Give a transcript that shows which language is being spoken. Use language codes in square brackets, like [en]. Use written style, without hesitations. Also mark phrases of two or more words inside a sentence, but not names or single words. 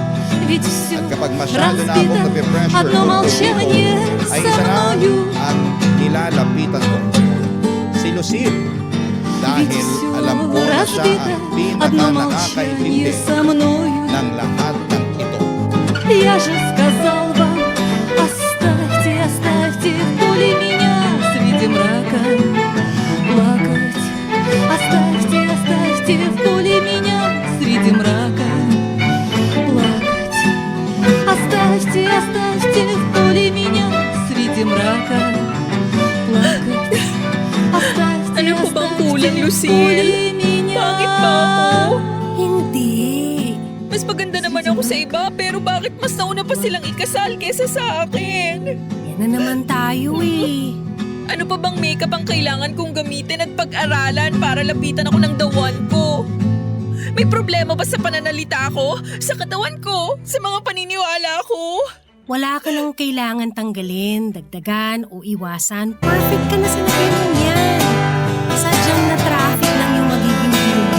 [tl] At kapag masyado na akong nape-pressure ay isa na ang nilalapitan ko. Si Lucille. Dahil alam ko na siya ang pinaka-nakakaintindi ng lahat ng ito. [ru] Я же сказал вам, оставьте, оставьте в поле меня среди мрака плакать. Оставьте, оставьте в поле меня среди мрака плакать. Оставьте, оставьте в поле меня среди мрака плакать. Оставьте, [tl] Ano po bang kulang, [ru] оставьте в [tl] Lucille? [ru] поле меня. [tl] Bakit ba ako? Hindi. Mas maganda naman ako sa iba, pero bakit mas nauna pa silang ikasal kesa sa akin? Yan na naman tayo eh. Ano pa bang makeup ang kailangan kong gamitin at pag-aralan para lapitan ako ng [en] the one [tl] ko? May problema ba sa pananalita ko, sa katawan ko, sa mga paniniwala ko? Wala ka nang kailangan tanggalin, dagdagan o iwasan. Perfect ka na sa nagayon yan. Sadyang na traffic lang yung magiging view mo.